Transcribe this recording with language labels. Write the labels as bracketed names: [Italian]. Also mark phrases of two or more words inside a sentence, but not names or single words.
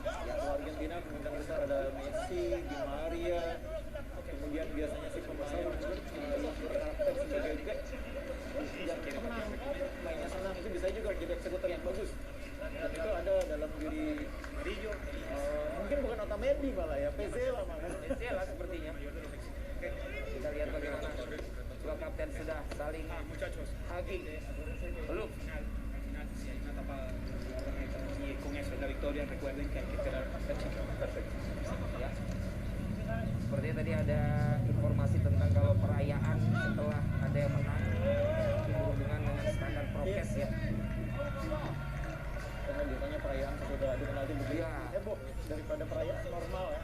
[Indonesian] Kalau Argentina kemungkinan besar ada Messi, Di Maria, kemudian biasanya si pemain yang berkarakter sebagai back yang tenang, mainnya senang, itu bisa juga jadi eksekutor yang bagus. Dan itu ada dalam diri Rio. Mungkin bukan Otamendi malah ya, Pezzella malah. Pezzella sepertinya. Oke, kita lihat bagaimana dua kapten sudah saling hugging. Belum. [Spanish] Con eso la victoria, recuerden que hay que esperar hasta chica. [Indonesian] Ya. Sepertinya tadi ada informasi tentang kalau perayaan setelah ada yang menang berhubungan dengan standar prokes ya. Karena biasanya perayaan sudah adu penalti begitu Ya. heboh daripada perayaan normal ya.